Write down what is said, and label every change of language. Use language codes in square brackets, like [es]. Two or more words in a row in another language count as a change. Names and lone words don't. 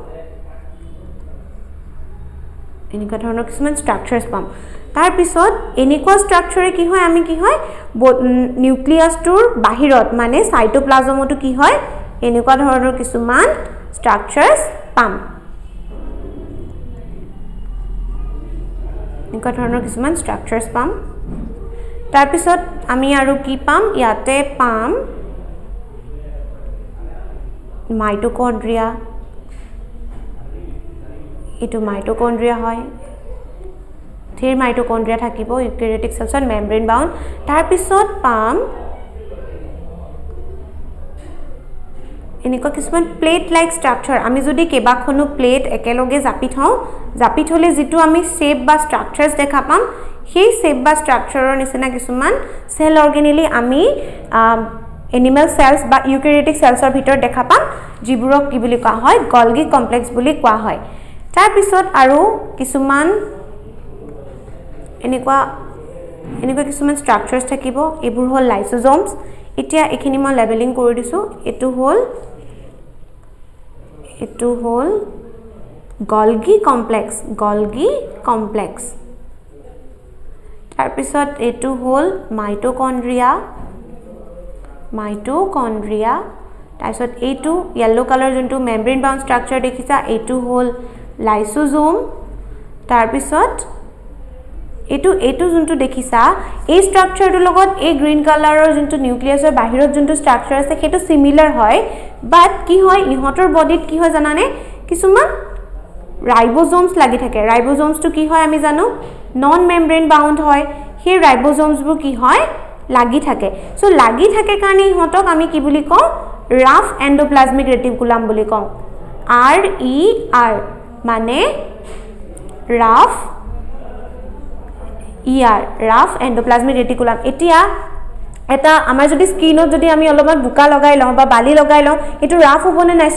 [as] এনেকুৱা ধৰণৰ কিছুমান স্ট্ৰাকচাৰস পাম তাৰ পিছত এনেকুৱা স্ট্ৰাকচাৰে কি হয় আমি কি হয় নিউক্লিয়াছটোৰ বাহিৰত মানে সাইটোপ্লাজমটো কি হয় এনেকুৱা ধৰণৰ কিছুমান স্ট্ৰাকচাৰস পাম এনেকুৱা ধৰণৰ কিছুমান স্ট্ৰাকচাৰস পাম তাৰ পিছত আমি আৰু কি পাম ইয়াতে পাম মাইটোকন্ড্ৰিয়া এটো মাইটোকন্ড্ৰিয়া হয় থিৰ মাইটোকন্ড্ৰিয়া থাকিব ইউক্যারিওটিক সেলছত [en] membrane bound [as] তাৰ পিছত পাম এনেকুৱা কিছুমান [en] plate like structure [as] আমি যদি কেবাখনো প্লেট একেলগে জাপি থলে যেটো আমি শেপ বা স্ট্ৰাকচাৰস দেখা পাম সেই শেপ বা স্ট্ৰাকচাৰৰ নিচিনা কিছুমান [en] cell organelle [as] আমি [en] animal cells [as] বা ইউক্যারিওটিক সেলসৰ ভিতৰত দেখা পাম যিবোৰক কি বুলি কোৱা হয় [en] Golgi complex [as] বুলি কোৱা হয় তাৰ পিছত আৰু কিছুমান এনেকুৱা কিছুমান স্ট্ৰাকচাৰস থাকিব এবোৰ হল লাইসোজোমস এতিয়া এখিনি মই লেবেলিং কৰি দিছো এটো হল [en] Golgi complex [as] তাৰ পিছত এটো হল মাইটোকন্ড্ৰিয়া তাৰ পিছত এটো [en] yellow color [as] যোনটো [en] membrane bound structure [as] দেখিছা এটো হল লাইসোজোম তাৰ পিছত এটো যোনটো দেখিছা এই স্ট্ৰাকচাৰটোৰ লগত এই গ্ৰীন কালাৰৰ যোনটো নিউক্লিয়াছৰ বাহিৰত যোনটো স্ট্ৰাকচাৰ আছে হেতু সিমিলাৰ হয় বাট কি হয় ইহতৰ বডিত কি হয় জানানে কিছুমান রাইবোজোমস লাগি থাকে রাইবোজোমস তো কি হয় আমি জানো [en] non membrane bound [as] হয় সেই রাইবোজোমস বোৰ কি হয় লাগি থাকে সো লাগি থাকে কাৰণে ইহতক আমি কি বুলি কওঁ [en] rough endoplasmic reticulum [as] বুলি কওঁ RER মানে ৰাফ [en] rough endoplasmic reticulum [as] এতিয়া এটা আমাৰ যদি স্কিনত যদি আমি অলপমান বুকা লগাই লওঁ বা বালি লগাই লওঁ এটো ৰাফ হ'বনে নাই